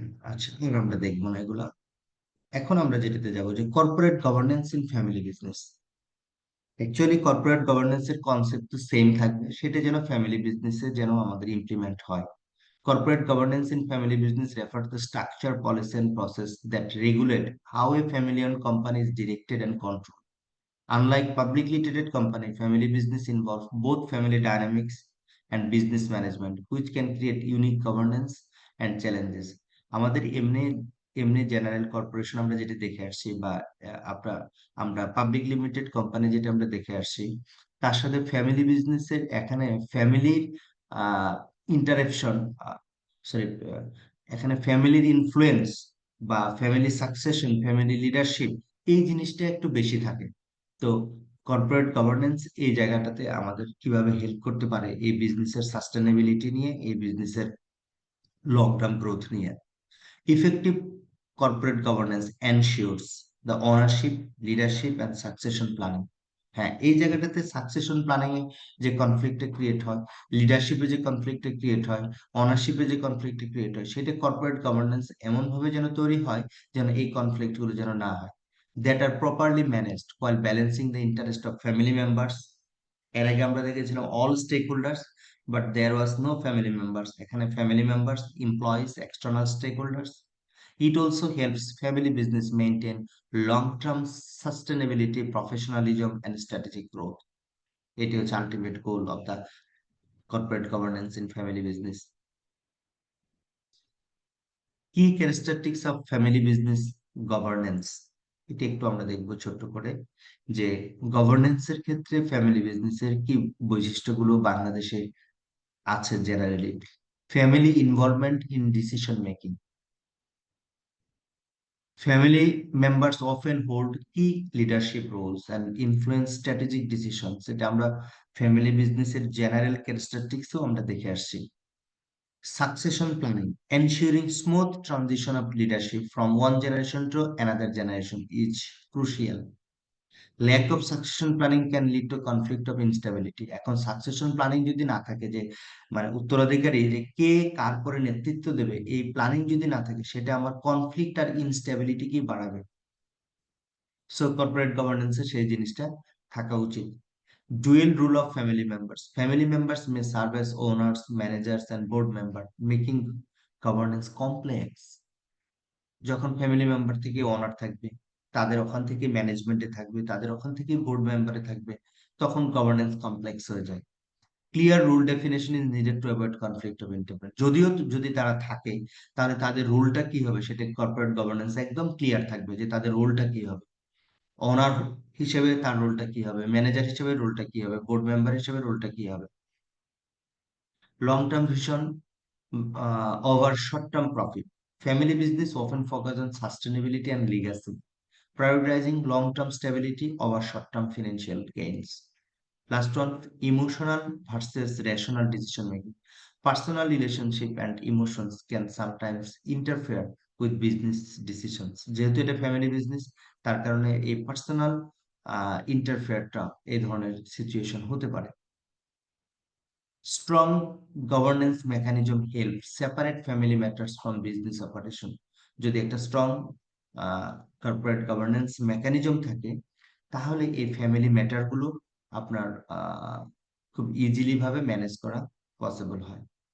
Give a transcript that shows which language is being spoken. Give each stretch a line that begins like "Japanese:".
Bangla: আচ্ছা, আমরা দেখবো না এগুলা। এখন আমরা যেটাতে যাবো, যে corporate governance in family business. Actually corporate governance এর কনসেপ্ট তো সেম থাকবে, সেটা যেন ফ্যামিলি বিজনেসে যেন আমাদের ইমপ্লিমেন্ট হয়।
English: Corporate governance in family business refer to the structure, policy, and process that regulate how a family-owned company is directed and controlled. Unlike publicly traded company, family business involves both family dynamics and business management, which can create unique governance and challenges.
Bangla: আমাদের এমনি এমনি general corporation আমরা যেটা দেখে আসছি, বা আমরা public limited company যেটা আমরা দেখে আসছি, তার সাথে ফ্যামিলি বিজনেসের এখানে ফ্যামিলির ইন্টারাকশন, সরি, এখানে ফ্যামিলির ইনফ্লুয়েন্স বা ফ্যামিলি সাকসেশন, ফ্যামিলি লিডারশিপ, এই জিনিসটা একটু বেশি থাকে। তো কর্পোরেট গভর্নেন্স এই জায়গাটাতে আমাদের কিভাবে হেল্প করতে পারে এই বিজনেসের সাস্টেনেবিলিটি নিয়ে, এই বিজনেসের লং টার্ম গ্রোথ নিয়ে।
English: Effective corporate governance ensures the ownership, leadership and succession planning.
Bangla: হ্যাঁ, এই জায়গাটাতে সাকসেশন প্ল্যানিং এ যে কনফ্লিক্ট ক্রিয়েট হয়, লিডারশিপে যে কনফ্লিক্ট ক্রিয়েট হয়, অনারশিপে যে কনফ্লিক্ট ক্রিয়েট হয়, সেটা কর্পোরেট গভর্নেন্স এমন ভাবে যেন তৈরি হয় যেন এই কনফ্লিক্ট গুলো যেন না হয়,
English: That are properly managed while balancing the interest of family members.
Bangla: এর আগে আমরা দেখেছিলাম
English: All stakeholders, but there was no family members. এখানে family members, employees, external stakeholders. It also helps family business maintain long-term sustainability, professionalism, and strategic growth. It is ultimate goal of the corporate governance in family business. Key characteristics of family business governance.
Bangla: এটা একটু আমরা দেখবো ছোট্ট করে, যে গভর্নেন্সের ক্ষেত্রে family বিজনেসের কি বৈশিষ্ট্যগুলো বাংলাদেশে আছে generally.
English: Family involvement in decision making. Family members often hold key leadership roles and influence strategic decisions.
Bangla: এটা আমরা ফ্যামিলি বিজনেসের জেনারেল ক্যারেক্টারিস্টিক্সও আমরা দেখে আসছি।
English: Succession planning, ensuring smooth transition of leadership from one generation to another generation is crucial. Lack of succession planning can lead to conflict of instability.
Bangla: এখন succession planning যদি না থাকে, যে মানে উত্তরাধিকারী যে কে কার পরে নেতৃত্ব দেবে, এই প্ল্যানিং যদি না থাকে, সেটা আমার কনফ্লিক্ট আর ইনস্টেবিলিটি কি বাড়াবে। সো কর্পোরেট গভর্নেন্সে সেই জিনিসটা থাকা উচিত।
English: Dual rule of family members, family members may serve as owners, managers and board member, making governance complex.
Bangla: যখন ফ্যামিলি মেম্বার থেকে ওনার থাকবে, তাদের ওখান থেকে ম্যানেজমেন্টে থাকবে, তাদের ওখান থেকে বোর্ড মেম্বারে থাকবে, তখন গভর্নেন্স কমপ্লেক্স হয়ে যায়।
English: Clear rule definition is needed to avoid conflict of interest.
Bangla: যদিও যদি তারা থাকে, তাহলে তাদের রুলটা কি হবে সেটা কর্পোরেট গভর্নেন্স একদম ক্লিয়ার থাকবে, যে তাদের রোলটা কি হবে, ওনার হিসেবে তার রোলটা কি হবে, ম্যানেজার হিসেবে রোলটা কি হবে, বোর্ড মেম্বার হিসেবে রোলটা কি হবে।
English: Long term vision over short term profit, family business often focus on sustainability and legacy, prioritizing long term stability over short term financial gains. Last one, emotional versus rational decision making. Personal relationship and emotions can sometimes interfere with business decisions.
Bangla: যেহেতু এটা family business, তার কারণে এই personal ইন্টারফেয়ারটা এই ধরনের situation হতে পারে।
English: Strong governance mechanism help separate family matters from business operation.
Bangla: যদি একটা স্ট্রং কর্পোরেট গভর্নেন্স মেকানিজম থাকে, তাহলে এই ফ্যামিলি ম্যাটার গুলো আপনার খুব ইজিলি ভাবে ম্যানেজ করা পসিবল হয়।